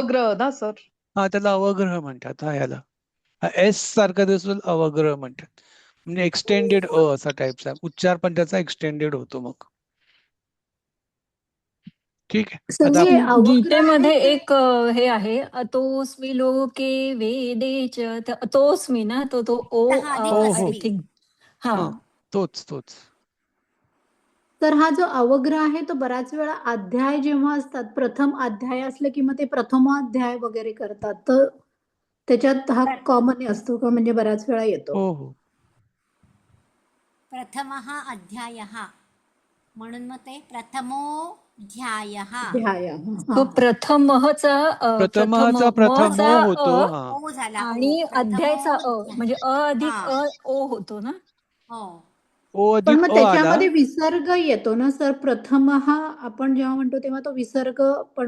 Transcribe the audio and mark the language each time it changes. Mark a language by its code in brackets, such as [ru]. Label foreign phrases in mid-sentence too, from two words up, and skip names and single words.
[mr] अवग्रह ना सर? हा त्याला अवग्रह म्हणतात. हा याला एस सारखा दिसून अवग्रह म्हणतात. म्हणजे एक्सटेंडेड असा टाईपचा उच्चार पण त्याचा एक्सटेंडेड होतो मग. ठीक आहे. सर आता हे अवग्रह आहे गीतेमध्ये ते एक हे आहे, [sa] अतोस्मी लोके वेदे च, [mr] तर अतोस्मी ना, तो ओ 10 अधिक हो आय हो अस्मी. थिंक. हा हा तोच. तर हा जो अवग्रह आहे तो बऱ्याच वेळा अध्याय जेव्हा असतात, प्रथम अध्याय असले की मग ते प्रथमाध्याय वगैरे करतात. तर त्याच्यात हा प्र- कॉमन असतो का, म्हणजे बऱ्याच वेळा येतो? हो. [sa] प्रथमः अध्यायः [mr] म्हणून मग ते प्रथमोऽध्यायः. अध्याय तो हा. प्रथमचा प्रथमचा ओ प्रथमो झाला होतो. ओ. हा ओ झाला ओ. आणि अध्यायचा प्रथमोऽध्याय. म्हणजे अ हा. अधिक ओ होतो ना. हो. ओ पण अधिक मग अ आला. त्याच्यामध्ये विसर्ग येतो ना सर, प्रथम हा आपण जेव्हा म्हणतो तेव्हा तो विसर्ग पण